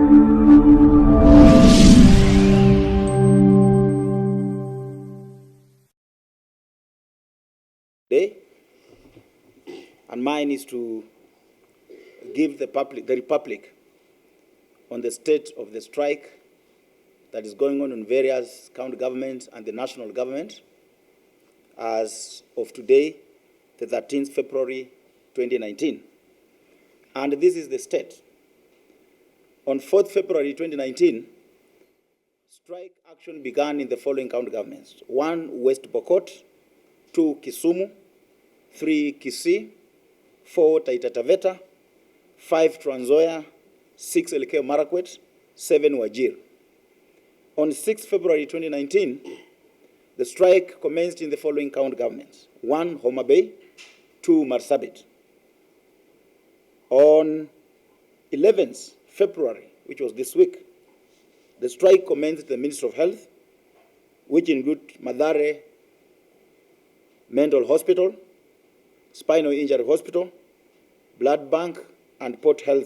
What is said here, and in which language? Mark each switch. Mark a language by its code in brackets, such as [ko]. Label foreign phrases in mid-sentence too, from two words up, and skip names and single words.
[en] Day, and mine is to give the Republic on the state of the strike that is going on in various county governments and the national government as of today, the 13th February 2019. And this is the state. On 4th February 2019, strike action began in the following county governments: 1 West Pokot, 2 Kisumu, 3 Kisii, 4 Taita Taveta, 5 Trans Nzoia, 6 Elgeyo Marakwet, 7 Wajir. On 6 February 2019, the strike commenced in the following county governments: 1 Homa Bay, 2 Marsabit. On 11th February, which was this week, the strike commenced at the Ministry of Health, which include Mathare Mental Hospital, Spinal Injury Hospital, Blood Bank, and Port Health.